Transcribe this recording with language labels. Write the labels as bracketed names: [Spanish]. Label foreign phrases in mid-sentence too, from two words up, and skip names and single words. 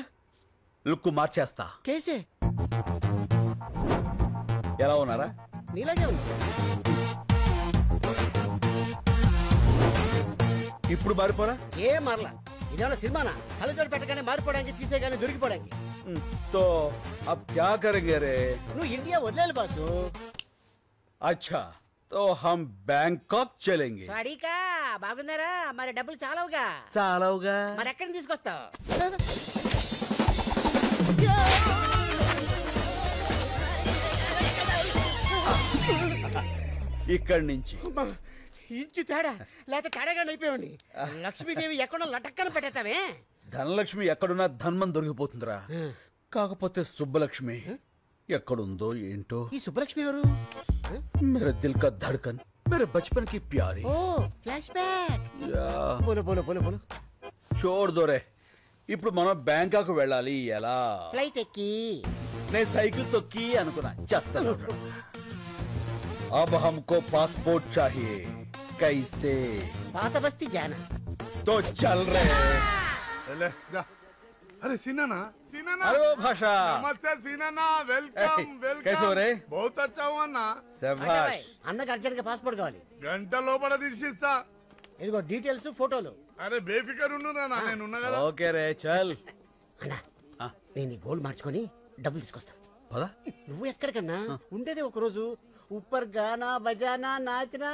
[Telugu] లుక్ మార్చేస్తా. [Hindi] కేసే [Telugu] ఎలా ఉన్నారా? నీలాగే ఉంది. ఇప్పుడు మారిపోరా? ఏం మారలా. ఇదేమన్నా సినిమానా? కళ్ళజోడు పెట్టగానే మారిపోవడానికి, తీసేగానే దొరికిపోవడానికి. [Hindi] तो अब क्या करेंगे रे? [Telugu] నువ్వు ఇండియా వదిలేలు బాసు. [Hindi] अच्छा तो हम बैंकॉक चलेंगे. [Telugu] వాడికా బాగున్నారా? మరి డబ్బులు చాలవుగా. చాలవుగా. మరి ఎక్కడిని తీసుకొస్తావు? ఇక్కడి నుంచి ఇంచు తేడా లేకపోతే తేడాగా అయిపోయాడి. లక్ష్మీదేవి ఎక్కడో లటక్కన పెట్టేస్తావే. ధనలక్ష్మి ఎక్కడున్నా ధన్మం దొరికిపోతుందిరా. కాకపోతే సుబ్బలక్ష్మి ఎక్కడుందో ఏంటో. ఈ సుబ్బలక్ష్మి ఎవరు? [Hindi] मेरे दिल का धड़कन, मेरे बचपन की प्यारी. [Telugu] ఓ ఫ్లాష్ బ్యాక్. [Hindi] बोलो बोलो बोलो बोलो. छोड़ दो रे. [Telugu] ఇప్పుడు మనం బ్యాంకాక్ వెళ్ళాలి. ఎలా? ఫ్లైట్ ఎక్కి. నేను సైకిల్ తొక్కి అనుకున్నా. చెత్త. [Hindi] अब हमको पासपोर्ट चाहिए. कैसे? [Telugu] పాత బస్తీ జానా. [Hindi] तो चल रहे. ले जा. अरे सीना सीना अरे वो भाषा. नमस्ते सीना, वेलकम वेलकम. कैसे हो रे? बहुत अच्छा हुआ ना. [Telugu] శభాష్. అన్నకి అర్జెంట్ గా పాస్పోర్ట్ కావాలి. గంట లోపల తీసిస్తా. ఇదిగో డీటెయిల్స్ ఫోటోలు. అరే బేఫికర్ ఉండురా, నేనున్నా కదా. [Hindi] ओके रे चल. [Telugu] అన్నా నేను ఈ గోల్డ్ మార్చుకొని డబ్బులు తీసుకొస్తా. పదా. నువ్వు ఎక్కడికన్నా ఉండేదే ఒక రోజు. [Hindi] ऊपर गाना बजाना नाचना.